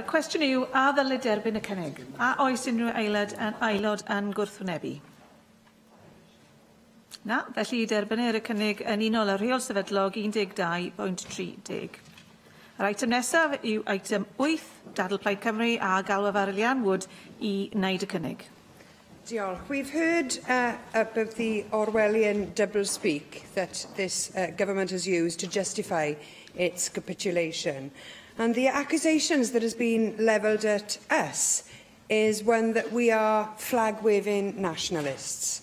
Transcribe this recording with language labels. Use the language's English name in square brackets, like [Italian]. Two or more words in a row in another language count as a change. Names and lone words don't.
[Welsh] Y cwestiwn yw, a ddylid derbyn y cynnig? A oes unrhyw aelod yn gwrthwynebu? Na, felly derbynnir y cynnig yn unol ar rheol sefydlog 12.30. Yr eitem nesaf yw eitem 8, Dadl Plaid Cymru a galwaf ar Elian Wood i wneud y cynnig. Diolch. [English] We've heard of the Orwellian double-speak that this government has used to justify its capitulation. And the accusations that has been levelled at us is one that we are flag-waving nationalists.